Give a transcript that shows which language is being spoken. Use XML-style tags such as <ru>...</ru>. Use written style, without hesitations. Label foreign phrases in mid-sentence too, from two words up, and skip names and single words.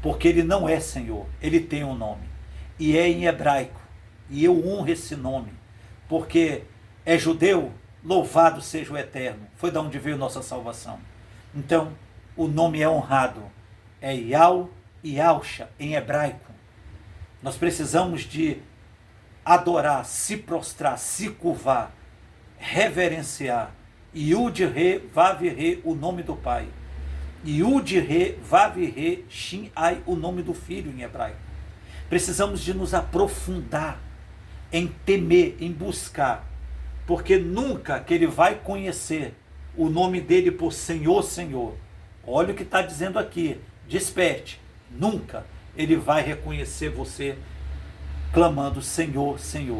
<pt>porque ele não é Senhor, ele tem um nome, e é em hebraico, e eu honro esse nome, porque é judeu, louvado seja o Eterno, foi da onde veio nossa salvação. Então, o nome é honrado, é Yau e Yausha em hebraico. Nós precisamos de adorar, se prostrar, se curvar, reverenciar. Yud-Re, Vav-Re, o nome do Pai. Yud-Re, Vav-Re, Shin-Ai, o nome do Filho em hebraico. Precisamos de nos aprofundar em temer, em buscar, porque nunca que ele vai conhecer o nome dele por Senhor, Senhor. Olha o que está dizendo aqui, desperte. Nunca ele vai reconhecer você clamando Senhor, Senhor.</pt>